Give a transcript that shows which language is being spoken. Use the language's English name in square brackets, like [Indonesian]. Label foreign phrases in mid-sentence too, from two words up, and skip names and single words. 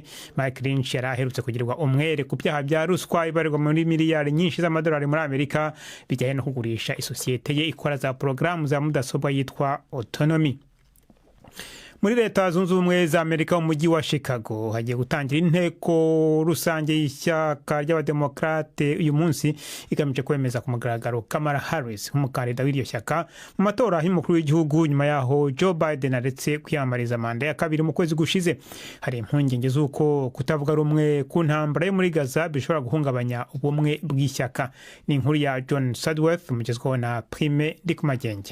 [Kinyarwanda] Mike Lynch yaraherutse kugirwa umwere ku byaha bya ruswa ibarirwa muri miliyari nyinshi z'amadolari muri Amerika bijyanye no kugurisha isosiyete ye ikora za porogaramu za mudasobwa yitwa Autonomy. Muri Leta Zunze Ubumwe za Amerika mu mujyi wa Chicago hagiye gutangira inteko rusange y'ishyaka ry'abademokrate uyu munsi igamije kwemeza ku mugaragaro Kamala Harris umukandida w'iryo shyaka mu matora y'umukuru w'igihugu nyuma yaho Joe Biden aretse kwiyamamariza manda ya kabiri mu kwezi gushize. Hari impungenge z'uko kutavuga rumwe ku ntambara yo muri Gaza bishobora guhungabanya ubumwe bw'ishyaka. Ni inkuru ya John Sadworth mugezweho na Prime Ndikumagenge.